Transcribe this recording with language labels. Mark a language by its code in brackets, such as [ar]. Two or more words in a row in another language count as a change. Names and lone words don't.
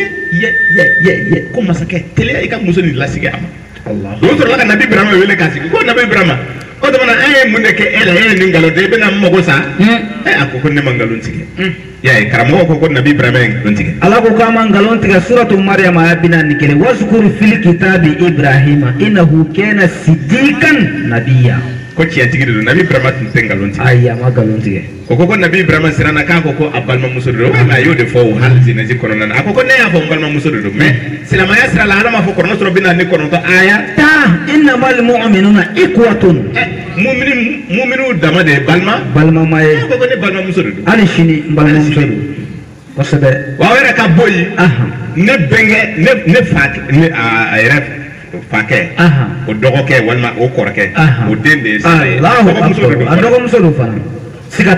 [bm] ye ko masakɛ teliya i ka muso nin lasigi a ma o sɔrɔla ka nabi Ibrahima wele k'a sigi ko nabi Ibrahima o tuma an ye mun de kɛ e la e ye nin nkalon tigɛ i bɛna mago sa a ko ne ma nkalon tigɛ ya ye karamɔgɔ ko nabi Ibrahima ye nkalon tigɛ ala ko k'a ma nkalon tigɛ suratu Maryam aya bi naani kelen [ar] واذكر في الكتاب إبراهيم إنه كان صديقا نبيا [bm] ko tiɲɛtigi de don nabi Ibrahima tun tɛ nkalon tigɛ ayi a ma nkalon tigɛ o ko nabi Ibrahima siranna k'a ko a balimamuso de don a y'o de fɔ o hali zinɛji kɔnɔna na a ko ne y'a fɔ n balimamuso de don mais silamɛya sira la ala m'a fɔ kɔrɔna sɔrɔ bi naani kɔnɔntɔn aya [ar] إنما المؤمنون إخوة [bm] mu'minu dama de ye balimama ye ko ne balimamuso de don hali sini n balimamuso don kosɛbɛ wa yɛrɛ ka bɔ yen ne bɛnkɛ ne fa a yɛrɛ fakɛ o dɔgɔkɛ walima o kɔrɔkɛ o den de ye sa ye a dɔgɔmuso don fana siga